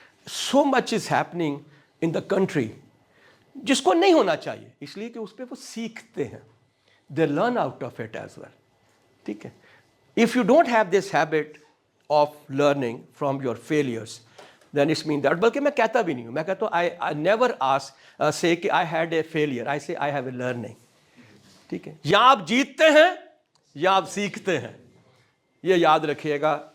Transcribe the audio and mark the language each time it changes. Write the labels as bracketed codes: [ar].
[en] so much is happening in the country, [ur] جس کو نہیں ہونا چاہیے, اس لیے کہ اس پہ وہ سیکھتے ہیں. [en] They learn out of it as well. ٹھیک ہے. If you don't have this habit of learning from your failures, then it's mean that. [ur] بلکہ میں کہتا بھی نہیں ہوں, میں کہتا ہوں [en] I never say [ur] کہ [en] I had a failure, I say I have a learning. [ur] ٹھیک ہے, یا آپ جیتتے ہیں یا آپ سیکھتے ہیں, یہ یاد رکھیے گا.